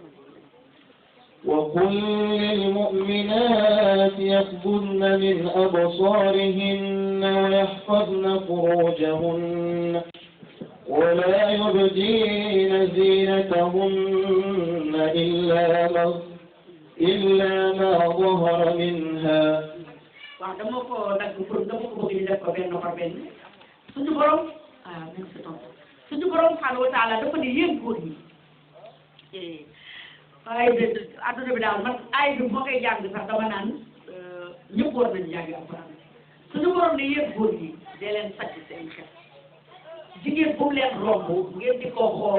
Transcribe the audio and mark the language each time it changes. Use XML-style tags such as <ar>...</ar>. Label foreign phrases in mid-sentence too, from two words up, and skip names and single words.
<ar>وقل للمؤمنات يغضن من أبصارهن ويحفظن فروجهن ولا يبدين زينتهن إلا ما ظهر منها</ar> <wo>waaw dama ko dagg pour dama ko bëgg ñu def ko benn par benn suñu borom suñu borom</wo> <ar>سبحانه وتعالى</ar> <wo>dafa ne yéen góor ñi waaye adduna bi daal man ay bi moo koy jàng sax dama naan ñëpp war nañu jàng alquran suñu borom ne yéen góor ñi dee leen sàcc seen xel jigéen bu mu leen romb ngeen di ko</wo>